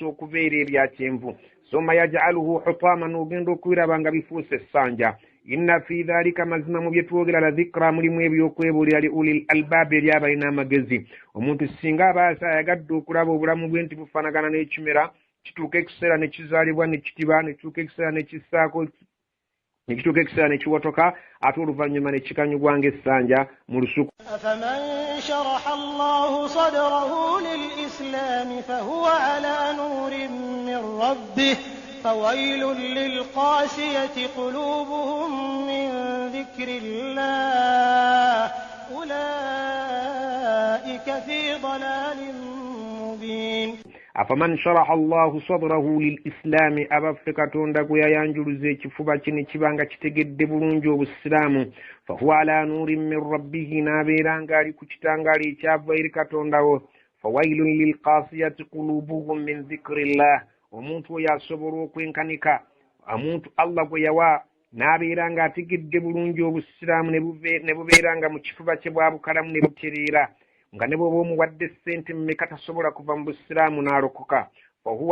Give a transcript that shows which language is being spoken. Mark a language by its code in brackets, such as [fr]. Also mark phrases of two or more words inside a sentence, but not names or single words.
[lg] okubeera ebya kyenvu [ar] ثم يجعله حطاما [lg] n'ogenda okubiraba nga bifuuse essanja [ar] إن في ذلك [lg] mazima mu bye twogera [ar] لذكرى [lg] mulimu ebyokwebuulira [ar] لأولي الألباب [lg] eri abalina amagezi omuntu singa aba ayagadde okulaba obulamu bwe nti bufaanagana n'ekimera kituuka ekiseera ne kizaalibwa ne kitiba ne kituuka ekiseera ne kissaako nekituuka ekiseera ne kiwotoka ate oluvannyuma ne kikanyugwa ng'essanja mu lusuku [ar] أفمن شرح الله صدره للإسلام فهو على نور من ربه فويل للقاسية قلوبهم من ذكر الله أولئك في ضلال مبين أفمن شرح الله صدره للإسلام [lg] abaffe katonda gwe yayanjuluza ekifuba kino kibanga kitegedde bulungi obusiraamu [ar] فهو على نور من ربه [lg] n'abeera ng'ali ku kitangaala ekyava eri katondawo fawailun [ar] للقاسية قلوبهم من ذكر الله [lg] omuntu oyo asobola okwenkanika omuntu Allah gwe yawa n'abeera ng'ategedde bulungi obusiraamu ne bubeera nga mu kifuba kye bwabukalamu ne butereera nga ne bw'oba omuwadde ssente mmeka tasobola kuva mu busiraamu n'alokoka fahuwa